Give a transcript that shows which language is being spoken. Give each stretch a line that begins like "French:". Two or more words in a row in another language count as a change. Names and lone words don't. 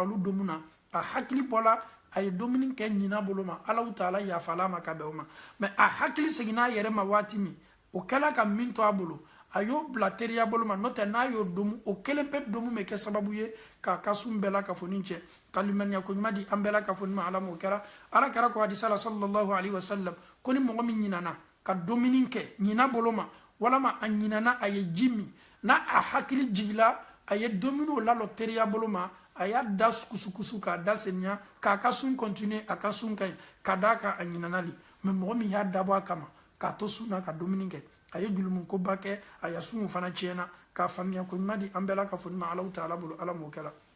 Bambara: olu domu na a hakili bɔla a ye domuni kɛ ɲinan bolo ma Alahu Taala yafala ma ka bɛn o ma mais a hakili seginna a yɛrɛ ma waati min o kɛla ka min to a bolo a y'o bila teriya bolo ma n'o tɛ n'a y'o domu o kelen pe domu bɛ kɛ sababu ye k'a ka sun bɛɛ la kafoni cɛ ka limaniya ko ɲuman di an bɛɛ la kafoni ma Ala m'o kɛra Ala kɛra ko hadisa la
Arabic: صلى الله عليه وسلم
Bambara: ko ni mɔgɔ min ɲinana ka domuni kɛ ɲinan bolo ma walama a ɲinana a ye ji min n'a a hakili jigila a ye domuni lalɔ teriya bolo ma a y'a da kusukusu k'a da seniya k'a ka sun continue a ka sun ka ɲi ka d'a kan a ɲinana li mais mɔgɔ min y'a dabɔ a kama k'a to sun na ka domuni kɛ a ye julumukoba kɛ a ya sunw fana tiɲɛna k'a faamuya ko ɲuman di an bɛɛ la kafoni ma Alahu Taala bolo Ala m'o kɛra